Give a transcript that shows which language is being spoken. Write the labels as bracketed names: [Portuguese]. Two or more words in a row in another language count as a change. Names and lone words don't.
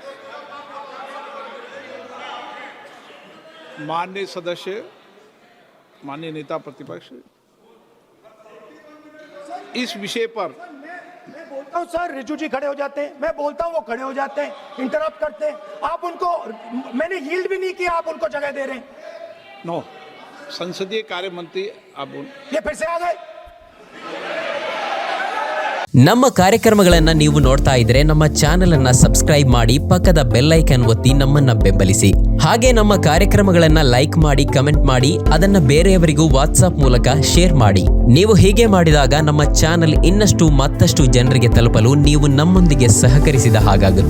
[Hindi] माननीय सदस्य, माननीय नेता प्रतिपक्ष, इस विषय पर मैं बोलता हूं सर, रिजू जी खड़े हो जाते हैं, मैं बोलता हूं वो खड़े हो जाते हैं, इंटरप्ट करते हैं। आप उनको, मैंने यील्ड भी नहीं किया, आप उनको जगह दे रहे हैं। नो, संसदीय कार्य मंत्री आप ये फिर से आ गए। [Kannada] ನಮ್ಮ ಕಾರ್ಯಕ್ರಮಗಳನ್ನು ನೀವು ನೋಡ್ತಾ ಇದ್ರೆ ನಮ್ಮ ಚಾನೆಲ್ ಅನ್ನ ಸಬ್ಸ್ಕ್ರೈಬ್ ಮಾಡಿ, ಪಕ್ಕದ [English] bell icon [Kannada] ಒತ್ತಿ ನಮ್ಮನ್ನ ಬೆಂಬಲಿಸಿ. ಹಾಗೆ ನಮ್ಮ ಕಾರ್ಯಕ್ರಮಗಳನ್ನ ಲೈಕ್ ಮಾಡಿ, ಕಮೆಂಟ್ ಮಾಡಿ, ಅದನ್ನ ಬೇರೆಯವರಿಗೂ ವಾಟ್ಸ್ಆಪ್ ಮೂಲಕ ಶೇರ್ ಮಾಡಿ. ನೀವು ಹೀಗೆ ಮಾಡಿದಾಗ ನಮ್ಮ ಚಾನೆಲ್ ಇನ್ನಷ್ಟು ಮತ್ತಷ್ಟು ಜನರಿಗೆ ತಲುಪಲು ನೀವು ನಮ್ಮೊಂದಿಗೆ ಸಹಕರಿಸಿದ ಹಾಗಾಗುತ್ತೆ.